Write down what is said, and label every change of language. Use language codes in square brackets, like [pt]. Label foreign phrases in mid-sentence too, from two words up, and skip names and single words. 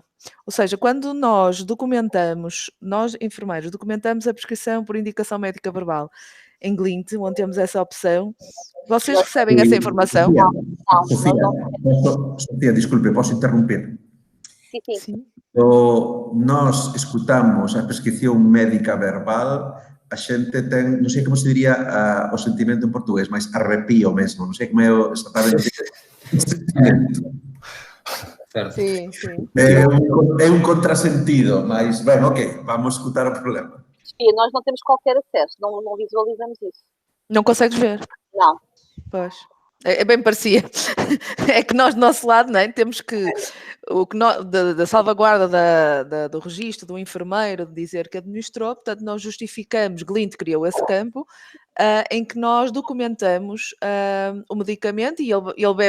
[pt] Ou seja, quando nós enfermeiros, documentamos a prescrição por indicação médica verbal em Glint, onde temos essa opção, vocês recebem essa informação? Sofía, desculpe, posso interromper? Sim. [gl] Nós escutamos a prescripción médica verbal, a xente ten, non sei como se diría o sentimento en portugués, mas arrepío mesmo, non sei como é exactamente o sentimento. [pt] Sim. [gl] É un contrasentido, mas, ben, ok, vamos escutar o problema. [pt] E nós não temos qualquer acesso, não visualizamos isso. Não consegues ver? Não. Pois. É bem parecia. É que nós, do nosso lado, não é? Temos que... da salvaguarda do registro do enfermeiro, de dizer que administrou, portanto, nós justificamos, Glint criou esse campo, em que nós documentamos o medicamento e ele bebe